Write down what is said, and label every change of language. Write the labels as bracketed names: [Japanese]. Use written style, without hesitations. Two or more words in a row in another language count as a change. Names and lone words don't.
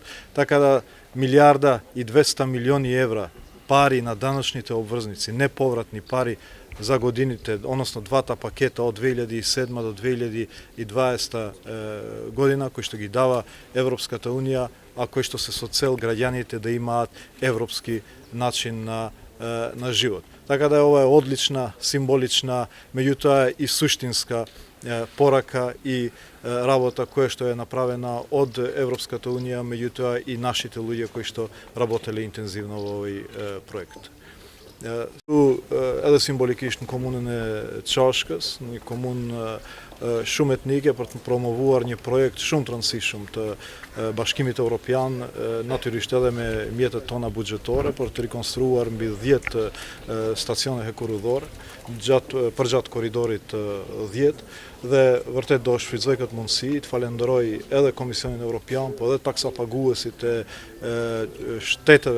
[Macedonian] Така да 1,2 милиарди евра пари на даночните обврзници, неповратни пари за годините, односно двата пакета од 2007 до 2020 година, кои што ги дава Европската Унија, а кои што се со цел граѓаните да имаат европски начин на живот. Така да ова е одлична, символична, меѓутоа и суштинска порака и работа која што е направена од Европската Унија, меѓутоа и нашите луѓе кои што работеле интензивно во овој проект. [Albanian] Edhe simbolikisht në komunën e Çashkës, një komunë shumë etnike për të promovuar një projekt shumë të rëndësishëm të Bashkimit Evropian, natyrisht edhe me mjetet tona buxhetore për të rikonstruar mbi 10 stacione hekurudhore përgjatë korridorit 10 dhe vërtet do shfrytëzoj këtë mundësi, të falenderoj edhe Komisionin Evropian, po edhe taksapaguesit e shteteve